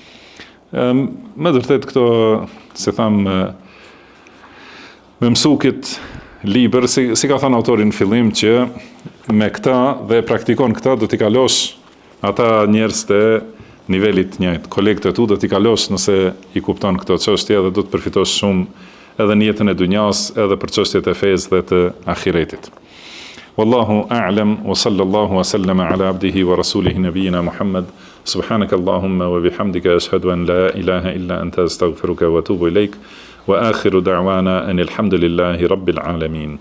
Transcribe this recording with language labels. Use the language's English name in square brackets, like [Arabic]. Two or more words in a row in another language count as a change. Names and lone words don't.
[Albanian] Me të vërtetë këto, se tham, me mësu këtë libër, si ka thënë autorin në fillim, që me këta dhe praktikon këta do t'i kalosh ata njerëz të nivelit njëjtë, kolegët e tu do t'i kalosh nëse i kupton këto çështje dhe do të përfitosh shumë edhe në jetën e dunjas, edhe për çështjet e fesë dhe të ahiretit. [Arabic] والله أعلم وصلى الله وسلم على عبده ورسوله نبينا محمد. سبحانك اللهم وبحمدك أشهد أن لا إله إلا أنت أستغفرك وأتوب إليك وآخر دعوانا أن الحمد لله رب العالمين.